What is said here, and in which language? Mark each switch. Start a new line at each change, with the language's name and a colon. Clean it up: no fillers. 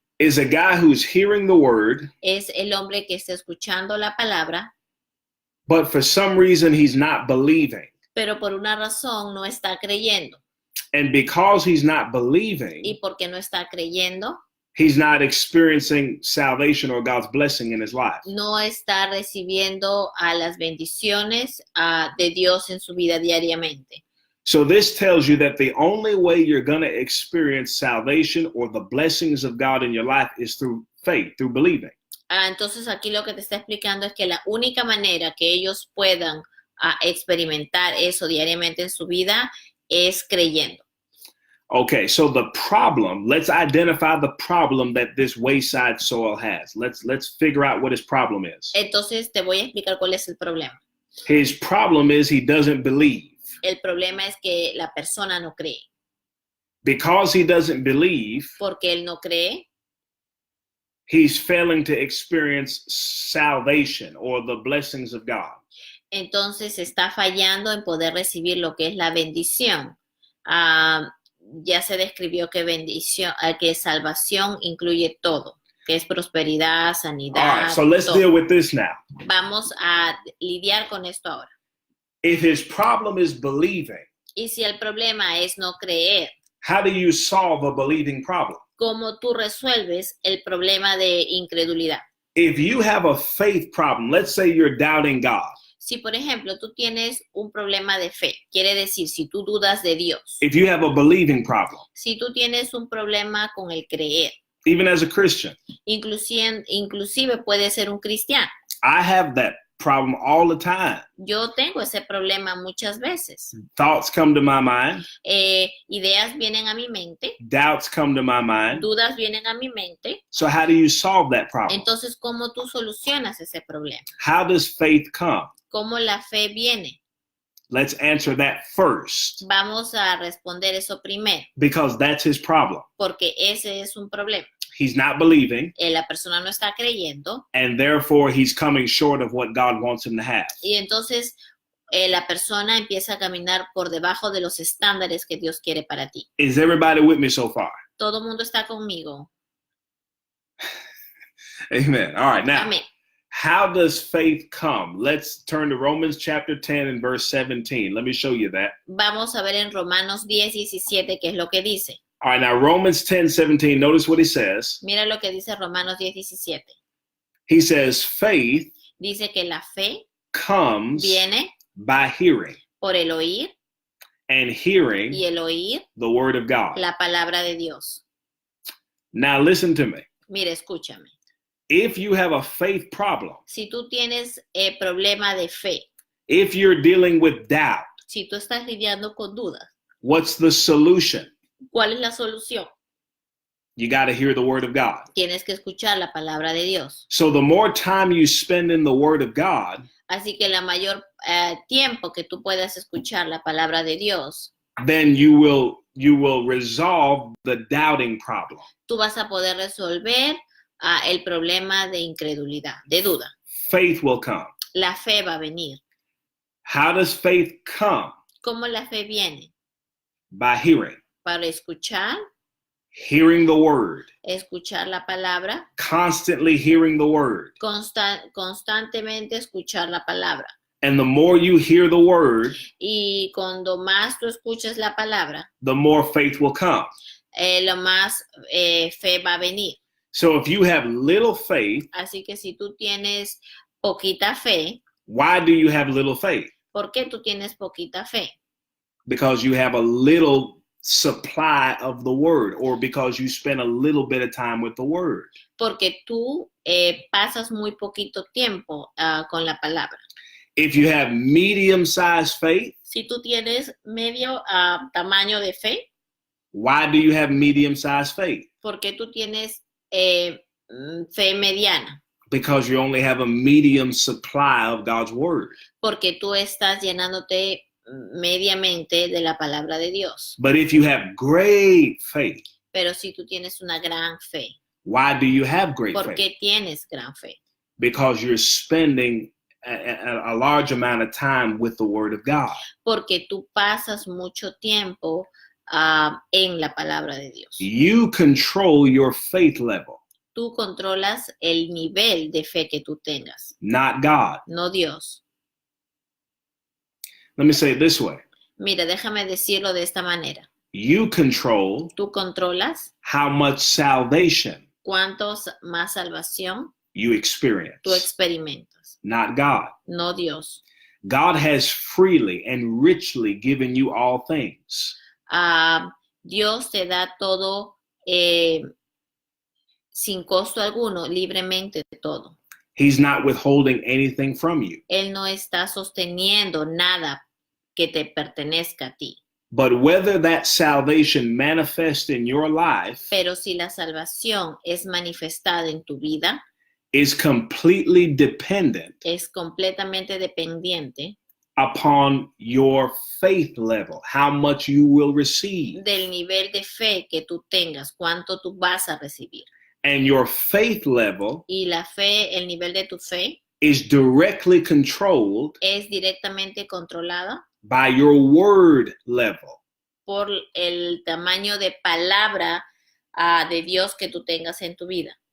English: is a guy who's hearing the word,
Spanish: es el hombre que está escuchando la palabra,
English: but for some reason he's not believing.
Spanish: pero por una razón no está creyendo.
English: And because he's not believing,
Spanish: Y porque no está creyendo,
English: he's not experiencing salvation or God's blessing in his life.
Spanish: no está recibiendo las bendiciones de Dios en su vida diariamente.
English: So this tells you that the only way you're going to experience salvation or the blessings of God in your life is through faith, through believing.
Spanish: Entonces aquí lo que te está explicando es que la única manera que ellos puedan experimentar eso diariamente en su vida es creyendo.
English: Okay, so the problem, let's identify the problem that this wayside soil has. Let's figure out what his problem is.
Spanish: Entonces te voy a explicar cuál es el problema.
English: His problem is he doesn't believe.
Spanish: El problema es que la persona no cree.
English: Because he doesn't believe,
Spanish: Porque él no cree,
English: he's failing to experience salvation or the blessings of God.
Spanish: entonces está fallando en poder recibir lo que es la bendición. Ya se describió que que salvación incluye todo, que es prosperidad, sanidad.
English: All right, so let's
Spanish: todo.
English: deal with this now.
Spanish: Vamos a lidiar con esto ahora.
English: If his problem is believing,
Spanish: Y si el problema es no creer,
English: how do you solve a believing problem?
Spanish: ¿cómo tú resuelves el problema de incredulidad?
English: If you have a faith problem, let's say you're doubting God.
Spanish: Si, por ejemplo, tú tienes un problema de fe, quiere decir, si tú dudas de Dios,
English: if you have a believing problem,
Spanish: si tú tienes un problema con el creer,
English: even as a Christian,
Spanish: inclusive puede ser un cristiano.
English: I have that problem all the time.
Spanish: Yo tengo ese problema muchas veces.
English: Thoughts come to my mind,
Spanish: Ideas vienen a mi mente,
English: doubts come to my mind.
Spanish: dudas vienen a mi mente.
English: So how do you solve that problem?
Spanish: Entonces, ¿cómo tú solucionas ese problema?
English: How does faith come?
Spanish: ¿Cómo la fe viene?
English: Let's answer that first,
Spanish: Vamos a responder eso primero,
English: because that's his problem.
Spanish: porque ese es un problema.
English: He's not believing,
Spanish: La persona no está creyendo
English: and therefore he's coming short of what God wants him to have.
Spanish: y entonces la persona empieza a caminar por debajo de los estándares que Dios quiere para ti.
English: Is everybody with me so far?
Spanish: Todo el mundo está conmigo.
English: Amen. All right, now,
Spanish: Amén.
English: how does faith come? Let's turn to Romans chapter 10 and verse 17. Let me show you that.
Spanish: Vamos a ver en Romanos 10:17 qué es lo que dice.
English: All right, now Romans 10:17, notice what he says.
Spanish: Mira lo que dice Romanos 10:17.
English: He says, faith
Spanish: Dice que la fe
English: comes
Spanish: viene
English: by hearing,
Spanish: por el oír
English: and hearing
Spanish: y el oír
English: the word of God.
Spanish: la palabra de Dios.
English: Now listen to me.
Spanish: Mira, escúchame.
English: If you have a faith problem,
Spanish: Si tú tienes problema de fe,
English: if you're dealing with doubt,
Spanish: si tú estás lidiando con dudas,
English: what's the solution?
Spanish: ¿cuál es la solución?
English: You got to hear the word of God.
Spanish: Tienes que escuchar la palabra de Dios.
English: So the more time you spend in the word of God,
Spanish: Así que la mayor tiempo que tú puedas escuchar la palabra de Dios,
English: then you will resolve the doubting problem.
Spanish: tú vas a poder resolver el problema de incredulidad, de duda.
English: Faith will come.
Spanish: La fe va a venir.
English: How does faith come?
Spanish: ¿Cómo la fe viene?
English: By hearing.
Spanish: Para escuchar,
English: Hearing the word.
Spanish: escuchar la palabra,
English: Constantly hearing the word.
Spanish: constantemente escuchar la palabra.
English: And the more you hear the word,
Spanish: Y cuando más tú escuchas la palabra,
English: the more faith will come.
Spanish: lo más fe va a venir.
English: So if you have little faith,
Spanish: Así que si tú tienes poquita fe,
English: why do you have little faith?
Spanish: ¿por qué tú tienes poquita fe?
English: Because you have a little supply of the word, or because you spend a little bit of time with the word.
Spanish: Porque tú pasas muy poquito tiempo con la palabra.
English: If you have medium-sized faith,
Spanish: Si tú tienes medio tamaño de fe,
English: why do you have medium-sized faith?
Spanish: ¿por qué tú tienes fe mediana?
English: Because you only have a medium supply of God's word.
Spanish: Porque tú estás llenándote mediamente de la palabra de Dios.
English: But if you have great faith,
Spanish: Pero si tú tienes una gran fe,
English: why do you have great
Spanish: ¿por
English: faith?
Spanish: qué tienes gran fe?
English: Because you're spending a large amount of time with the word of God.
Spanish: Porque tú pasas mucho tiempo en la palabra de Dios.
English: You control your faith level,
Spanish: Tú controlas el nivel de fe que tú tengas,
English: not God.
Spanish: no Dios.
English: Let me say it this way.
Spanish: Mira, déjame decirlo de esta manera.
English: You control
Spanish: Tú controlas
English: how much salvation
Spanish: cuántos más salvación
English: you experience,
Spanish: tú experimentas,
English: not God.
Spanish: no Dios.
English: God has freely and richly given you all things.
Spanish: Dios te da todo sin costo alguno, libremente todo.
English: He's not withholding anything from you.
Spanish: Él no está sosteniendo nada que te pertenezca a ti.
English: But whether that salvation manifests in your life
Spanish: Pero si la salvación es manifestada en tu vida,
English: is completely dependent
Spanish: es completamente dependiente
English: upon your faith level, how much you will receive.
Spanish: del nivel de fe que tú tengas, cuánto tú vas a recibir.
English: And your faith level
Spanish: Y la fe, el nivel de tu fe,
English: is directly controlled
Spanish: es directamente controlada
English: by your word level.
Spanish: por el tamaño de palabra de Dios que tú tengas en tu vida.